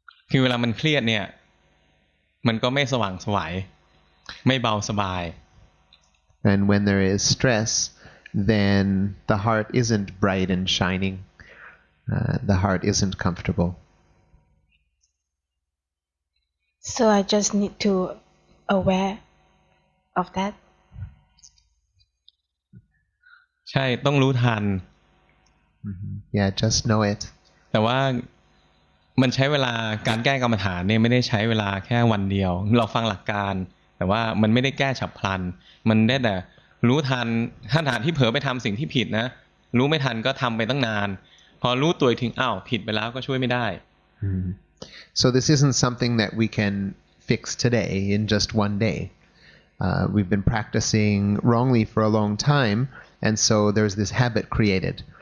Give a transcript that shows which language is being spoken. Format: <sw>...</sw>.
<th>คือเวลามันเครียดเนี่ยมันก็ไม่สว่างไสวไม่เบาสบาย</th> <en>And when there is stress, then the heart isn't bright and shining. The heart isn't comfortable. So I just need to aware of that.</en> <th>ใช่ต้องรู้ทัน</th> <en>Yeah, just know it.</en> <th>แต่ว่ามันใช้เวลาการแก้กรรมฐานเนี่ยไม่ได้ใช้เวลาแค่วันเดียวเราฟังหลักการแต่ว่ามันไม่ได้แก้ฉับพลันมันได้แต่รู้ทันถ้าฐานที่เผลอไปทำสิ่งที่ผิดนะรู้ไม่ทันก็ทำไปตั้งนานพอรู้ตัวถึงอ้าวผิดไปแล้วก็ช่วยไม่ได้</th> <en>So this isn't something that we can fix today in just one day. We've been practicing wrongly for a long time, and so there's this habit created.</en>